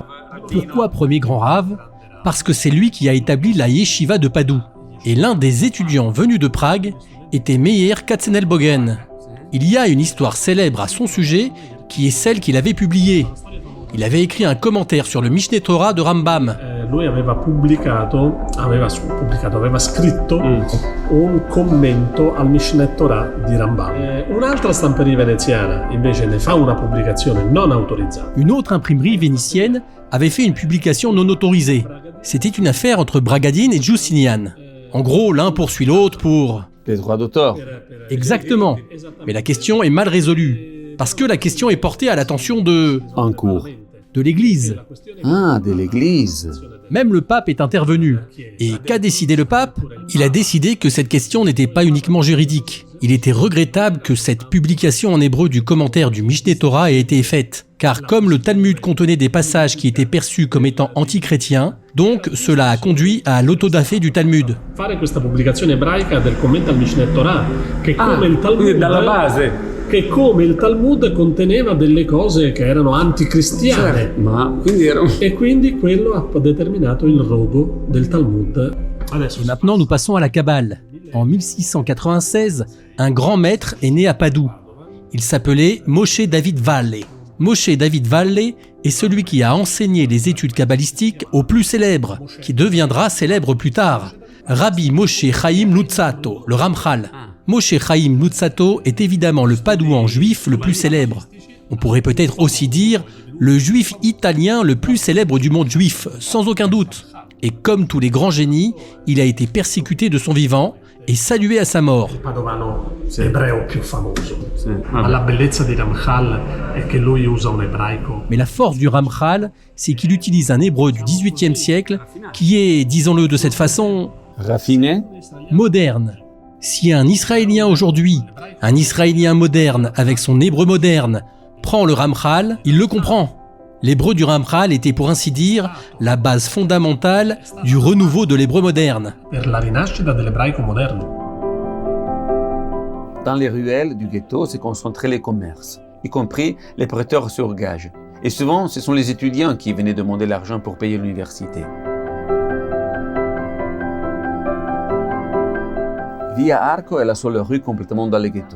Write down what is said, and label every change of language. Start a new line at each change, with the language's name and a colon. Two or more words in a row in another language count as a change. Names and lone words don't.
French: Pourquoi premier grand rave? Parce que c'est lui qui a établi la yeshiva de Padoue. Et l'un des étudiants venus de Prague était Meir Katzenelbogen. Il y a une histoire célèbre à son sujet qui est celle qu'il avait publiée. Il avait écrit un commentaire sur le Mishneh Torah de Rambam.
Italian: Aveva scritto un commento al Mishneh Torah di Rambam. Un'altra stamperia veneziana invece ne fa una pubblicazione non autorizzata.
French: Une autre imprimerie vénitienne avait fait une publication non autorisée. C'était une affaire entre Bragadin et Giustinian. En gros, l'un poursuit l'autre pour... Les droits d'auteur. Exactement. Mais la question est mal résolue. Parce que la question est portée à l'attention de... En cours. De l'Église. Ah, de l'Église. Même le pape est intervenu. Et qu'a décidé le pape? Il a décidé que cette question n'était pas uniquement juridique. Il était regrettable que cette publication en hébreu du commentaire du Mishneh Torah ait été faite. Car comme le Talmud contenait des passages qui étaient perçus comme étant antichrétiens, donc cela a conduit à l'autodafé du Talmud.
Italian: Fare questa pubblicazione ebraica del commento al Mishneh Torah, che come il Talmud, dalla base. Che come il Talmud conteneva delle cose che erano anticristiane. E quindi quello ha determinato il rogo del Talmud.
French: Et maintenant, nous passons à la Kabbale. En 1696, un grand maître est né à Padoue. Il s'appelait Moshe David Valle. Moshe David Valle est celui qui a enseigné les études kabbalistiques au plus célèbre, qui deviendra célèbre plus tard. Rabbi Moshe Chaim Luzzatto, le Ramchal. Moshe Chaim Luzzatto est évidemment le Padouan juif le plus célèbre. On pourrait peut-être aussi dire le juif italien le plus célèbre du monde juif, sans aucun doute. Et comme tous les grands génies, il a été persécuté de son vivant et salué à sa mort.
Italian: Il padovano ebreo più famoso. Ma la bellezza di Ramchal è che lui usa un ebraico.
French: Mais la force du Ramchal, c'est qu'il utilise un hébreu du XVIIIe siècle qui est, disons-le de cette façon, Raffiné? moderne. Si un Israélien aujourd'hui, un Israélien moderne avec son hébreu moderne, prend le Ramchal, il le comprend. L'hébreu du Ramchal était pour ainsi dire la base fondamentale du renouveau de l'hébreu moderne.
Italian: Per la rinascita dell'ebraico moderno.
French: Dans les ruelles du ghetto se concentraient les commerces, y compris les prêteurs sur gage. Et souvent, ce sont les étudiants qui venaient demander l'argent pour payer l'université. Via Arco est la seule rue complètement dans le ghetto.